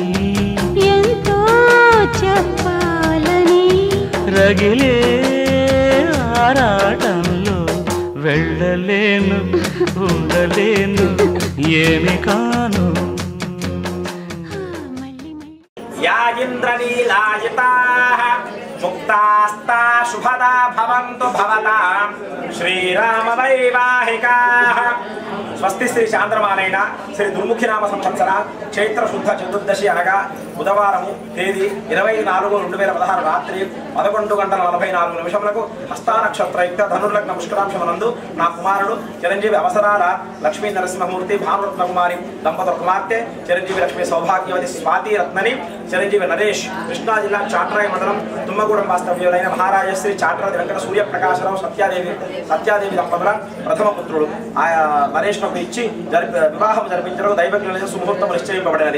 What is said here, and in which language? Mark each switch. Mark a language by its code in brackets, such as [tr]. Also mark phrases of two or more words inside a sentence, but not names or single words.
[te] ఎంతో చెప్పాలని రగిలే ఆరాటంలో వెళ్ళలేను ఉండలేను ఏమి కాను మళ్ళీ మళ్ళీ [sa] या इन्द्रनीलायिताः मुक्तास्ता शुभदा भवन्तु भवतां श्रीरामवैवाहिकाः [te] స్వస్తి శ్రీ చాంద్రమానైన శ్రీ దుర్ముఖినామ సంవత్సర చైత్ర శుద్ధ చతుర్దశి అనగా బుధవారము తేదీ 24/2016 రాత్రి 11:44 హస్తా నక్షత్రయుక్త ధనుర్లగ్న పుష్కరాంశమనందు నా కుమారుడు చిరంజీవి అవసరాల లక్ష్మీ నరసింహమూర్తి భానురత్న కుమారి దంపతుల కుమార్తె చిరంజీవి లక్ష్మీ సౌభాగ్యవతి స్వాతి రత్నని చిరంజీవి నరేష్ కృష్ణా జిల్లా చాట్రాయ మండలం తుమ్మగూడెం వాస్తవ్యులైన మహారాజశ్రీ చాట్రాది వెంకట సూర్యప్రకాశరావు సత్యాదేవి దంపతుల ప్రథమ పుత్రుడు నరేష్ ఇచ్చి వివాహం జరిపించడం దైవజ్ఞ సుముహూర్తం నిశ్చయింపబడినది.